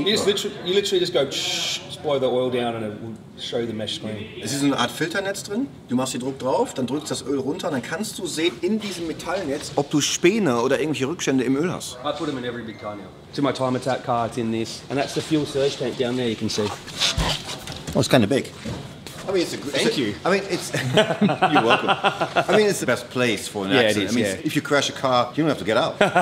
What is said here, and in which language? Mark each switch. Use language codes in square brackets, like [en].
[en] You literally just go, just blow the oil down and it will show you the mesh screen. [de] Es ist eine Art Filternetz drin, du machst hier Druck drauf, dann drückst das Öl runter, dann kannst du sehen in diesem Metallnetz, ob du Späne oder irgendwelche Rückstände im Öl hast. [en] I put them in every big car now. It's in my time attack car, it's in this. And that's the fuel surge tank down there, you can see. Oh, it's kind of big. I mean, Thank you. I mean, it's... You're welcome. I mean, it's the best place for an accident. It is, I mean, if you crash a car, you don't have to get out.